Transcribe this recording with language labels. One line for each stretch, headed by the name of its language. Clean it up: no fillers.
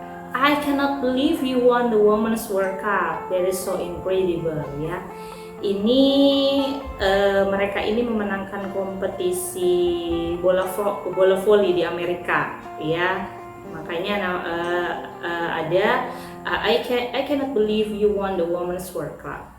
English: I cannot believe you won the Women's World Cup. That is so incredible ya.
Indonesian: Ini mereka ini memenangkan kompetisi bola voli di Amerika ya. Makanya ada
English: I cannot believe you won the Women's World Cup.